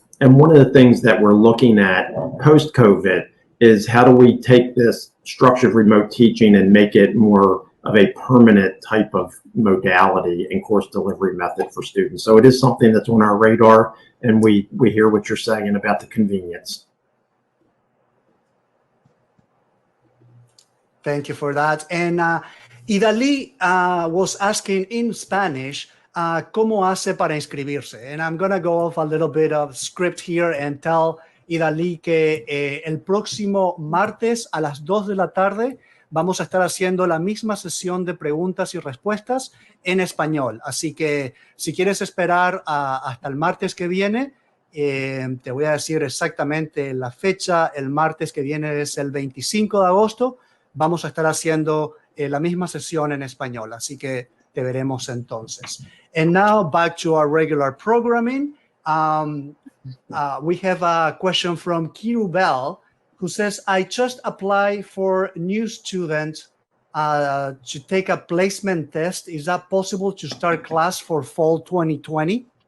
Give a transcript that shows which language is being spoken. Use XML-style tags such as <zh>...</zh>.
<en>And one of the things that we're looking at post-COVID is how do we take this structured remote teaching and make it more of a permanent type of modality and course delivery method for students. So it is something that's on our radar, and we hear what you're saying about the convenience. Thank you for that. And Idalí was asking in Spanish, ¿cómo hace para inscribirse?</en> <es>And I'm going to go off a little bit of script here and tell Idalí que el próximo martes a las 2 de la tarde vamos a estar haciendo la misma sesión de preguntas y respuestas en español. Así que si quieres esperar hasta el martes que viene, te voy a decir exactamente la fecha. El martes que viene es el 25 de agosto. Vamos a estar haciendo la misma sesión en español, así que te veremos entonces.</es> <en>And now back to our regular programming. We have a question from Kiru Bell, who says, I just applied for new student to take a placement test. Is that possible to start class for fall 2020?</en>